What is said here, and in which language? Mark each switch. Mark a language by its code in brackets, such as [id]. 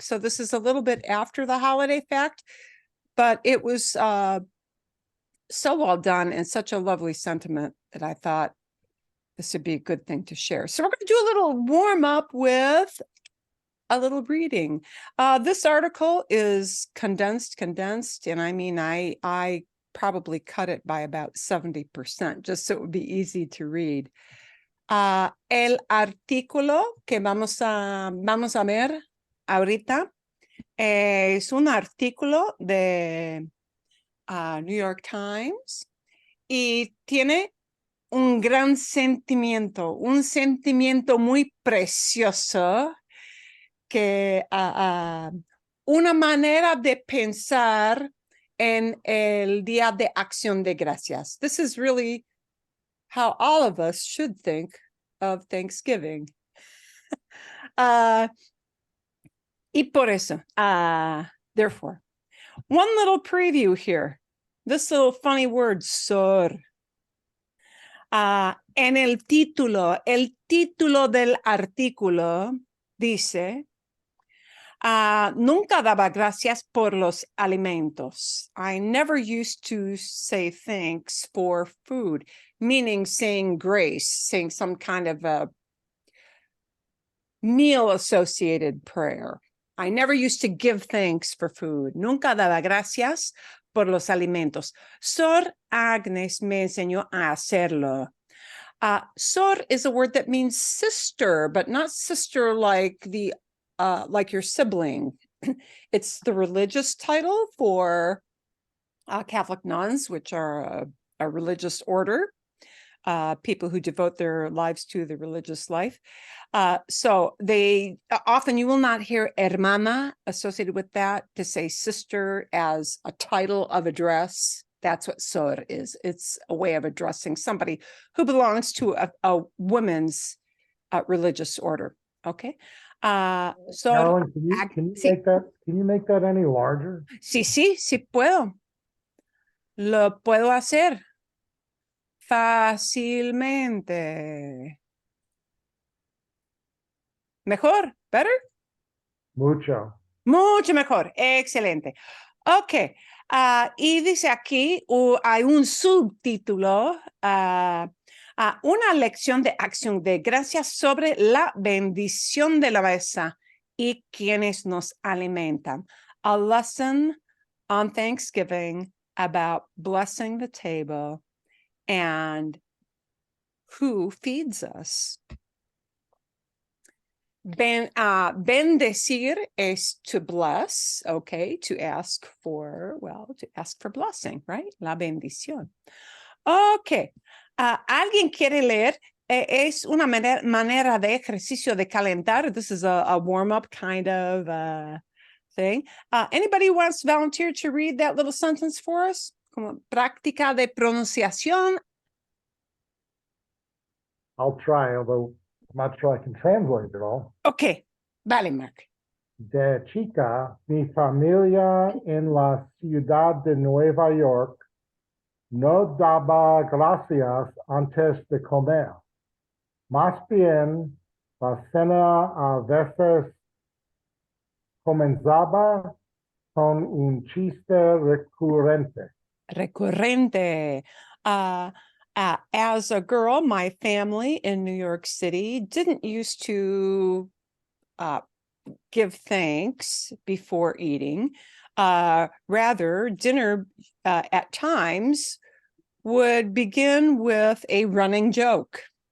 [en] So this is a little bit after the holiday fact, but it was so well done and such a lovely sentiment that I thought this would be a good thing to share. So we're going to do a little warm up with a little reading. This article is condensed, and I mean, I probably cut it by about 70%, just so it would be easy to read. [es] El artículo que vamos a ver ahorita es un artículo de New York Times y tiene un gran sentimiento, un sentimiento muy precioso que una manera de pensar en el Día de Acción de Gracias. [en] This is really how all of us should think of Thanksgiving. [es] Y por eso, [en] therefore, one little preview here. This little funny word, sor. [es] En el título del artículo dice, nunca daba gracias por los alimentos. [en] I never used to say thanks for food, meaning saying grace, saying some kind of a meal-associated prayer. I never used to give thanks for food. [es] Nunca daba gracias por los alimentos. Sor Agnes me enseñó a hacerlo. [en] Sor is a word that means sister, but not sister like the like your sibling. It's the religious title for Catholic nuns, which are a religious order, people who devote their lives to the religious life. So they often, you will not hear hermana associated with that, to say sister as a title of address. That's what sor is. It's a way of addressing somebody who belongs to a women's religious order. Okay. Carolyn, can you make that any larger? [es] Sí puedo. Lo puedo hacer fácilmente. Mejor, [en] better? [es] Mucho. Mucho mejor, excelente. Ok, y dice aquí, hay un subtítulo, una lección de acción de gracias sobre la bendición de la mesa y quienes nos alimentan. [en] A lesson on Thanksgiving about blessing the table and who feeds us. Bendecir is to bless, okay, to ask for blessing, right? [es] La bendición. Okay. ¿Alguien quiere leer? Es una manera de ejercicio de calentar. [en] This is a warm-up kind of thing. Anybody wants to volunteer to read that little sentence for us? [es] Como práctica de pronunciación. [en] I'll try, although I'm not sure I can translate it all. [es] Okay. Vale, Mark. De chica, mi familia en la ciudad de Nueva York no daba gracias antes de comer. Más bien, la cena a veces comenzaba con un chiste recurrente. Recurrente. [en] As a girl, my family in New York City didn't used to give thanks before eating. Rather, dinner at times would begin with a running joke.